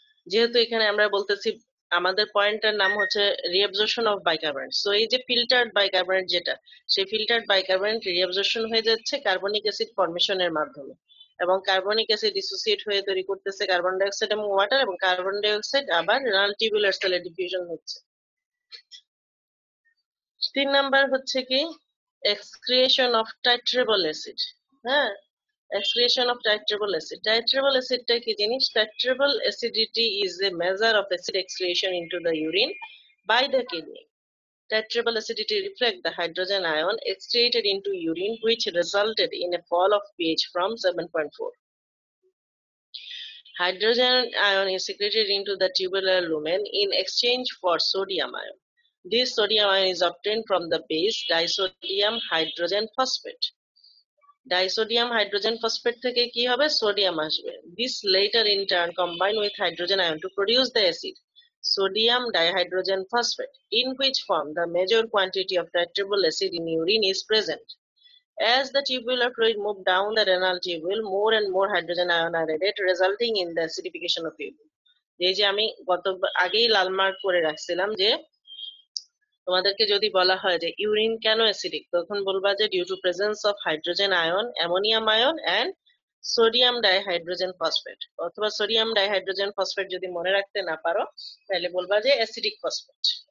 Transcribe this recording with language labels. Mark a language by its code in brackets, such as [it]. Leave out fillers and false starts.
[bn] যেহেতু এখানে আমরা বলতেছি আমাদের পয়েন্টটার নাম হচ্ছে রিঅ্যাবজর্পশন অফ বাইকার্বনেট, সো এই যে ফিল্টার্ড বাইকার্বনেট যেটা, সেই ফিল্টার্ড বাইকার্বনেট রিঅ্যাবজর্পশন হয়ে যাচ্ছে কার্বনিক অ্যাসিড ফর্মেশনের মাধ্যমে, এবং কার্বনিক অ্যাসিড ডিসোসিয়েট হয়ে তৈরি করতেছে কার্বন ডাইঅক্সাইড এবং ওয়াটার, এবং কার্বন ডাইঅক্সাইড আবার রেনাল টিউবুলার সেলে ডিফিউশন হচ্ছে। 3 নাম্বার হচ্ছে কি এক্সক্রিয়েশন অফ টাইট্রেবল অ্যাসিড। [en] হ্যাঁ, excretion of titrable acid. Titrable acid [bn] টা কি জিনিস? [en] Titrable acidity is a measure of acid excretion into the urine by the kidney. Titrable acidity reflects the hydrogen ion excreted into urine, which resulted in a fall of pH from 7.4. Hydrogen ion is secreted into the tubular lumen in exchange for sodium ion. This sodium ion is obtained from the base disodium hydrogen phosphate. [bn] Disodium hydrogen phosphate থেকে কি হবে? Sodium আসবে। [en] This later in turn combine with hydrogen ion to produce the acid sodium dihydrogen phosphate, in which form the major quantity of titrable acid in urine is present. As the tubular fluid move down the renal tubule, more and more hydrogen ion are added, resulting in the acidification of urine. [bn] এই যে আমি আগেই লাল mark করে রাখছিলাম যে তোমাদেরকে যদি বলা হয় যে ইউরিন কেন অ্যাসিডিক, তখন বলবা যে [en] due to presence of hydrogen ion, ammonium ion and sodium dihydrogen phosphate, [bn] অথবা সোডিয়াম ডাইহাইড্রোজেন ফসফেট যদি মনে রাখতে না পারো তাহলে বলবা যে অ্যাসিডিক ফসফেট।